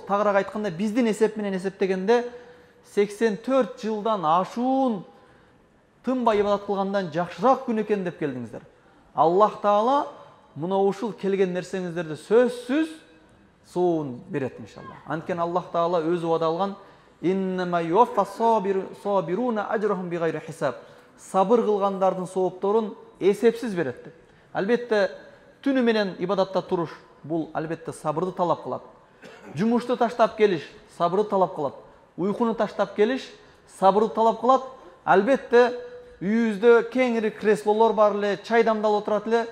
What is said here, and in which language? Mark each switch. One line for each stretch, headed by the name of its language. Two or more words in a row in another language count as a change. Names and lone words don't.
Kyrgyz: Тагыраак айтканда, биздин эсеп менен эсептегенде 84 жылдан ашуун тынбай ибадат кылгандан жакшыраак күн экен деп келдиңиздер. Аллах Таала мына ушул келген нерсеңиздерди сөзсүз соон берет иншалла. Анткени Аллах Таала өзү вада алган
Arabic: إنما يوفى الصابرون أجرهم بغير حساب.
Kyrgyz: Сабыр кылгандардын соопторун эсепсиз берет деп. Албетте түнү менен ибадатта туруш бул албетте сабырды талап кылат. Жумушту таштап келиш сабырды талап кылат. Уйкуну таштап келиш сабырды талап кылат. Албетте үйүбүздө кеңири креслолор бар эле, чай дамдалып отурат эле.